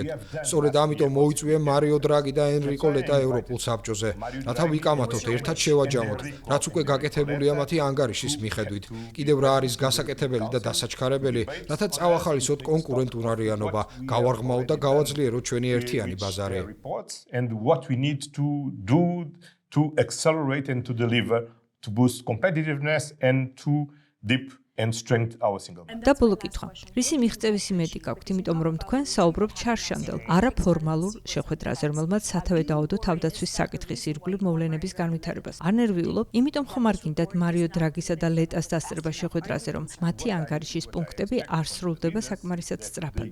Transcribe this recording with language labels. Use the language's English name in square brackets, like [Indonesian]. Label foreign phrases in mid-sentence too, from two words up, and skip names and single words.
[Georgian] სწორედ ამიტომ მოვიწვია მარიო დრაგი და ენრიკო ლეტა ევროპულ საბჭოზე, რათა ვიკამათოთ, ერთად შევაჯამოთ, რაც უკვე გაკეთებულია მათი ანგარიშის მიხედვით. კიდევ რა არის გასაკეთებელი და დასაჩქარებელი, რათა წავახალისოთ კონკურენტუნარიანობა, გავარღმავთ და გავაძლიეროთ ჩვენი ერთიანი ბაზარი. [English] and what we need to do to accelerate and to deliver to boost competitiveness and to deep and strengthen our single market. [Georgian] და ბოლო კითხვა. რისი მიღწევის იმედი გაქვთ, იმიტომ რომ თქვენ საუბრობთ ჩარშანდელ არაფორმალურ შეხვედრაზე, რომელმაც სათავე დაუდო თავდაცვის საკითხის ირგვლივ მოვლენების განვითარებას. არ ნერვიულობ, იმიტომ ხომ არ გინდათ მარიო დრაგისა და ლეტას დასწრება შეხვედრაზე, რომ მათი ანგარიშის პუნქტები არ სრულდება საკმარისად სწრაფად.